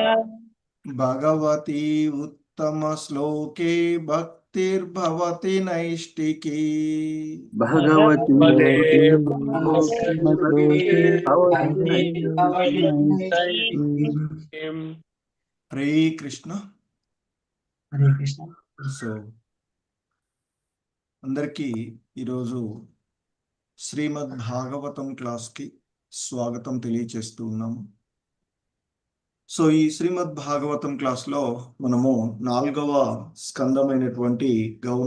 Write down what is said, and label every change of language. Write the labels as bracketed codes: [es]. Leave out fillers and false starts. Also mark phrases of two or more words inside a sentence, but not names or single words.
[sa] भगवती उत्तमश्लोके भक्तिर्भवति नैष्टिकी। भगवती भवति नैष्टिकीम्। हरे कृष्ण। हरे कृष्ण। [te] సో అందరికీ ఈరోజు శ్రీమద్ భాగవతం క్లాస్కి స్వాగతం తెలియచేస్తూ ఉన్నాము. సో ఈ శ్రీమద్ భాగవతం క్లాస్లో మనము 4వ స్కందమైనటువంటి గౌణ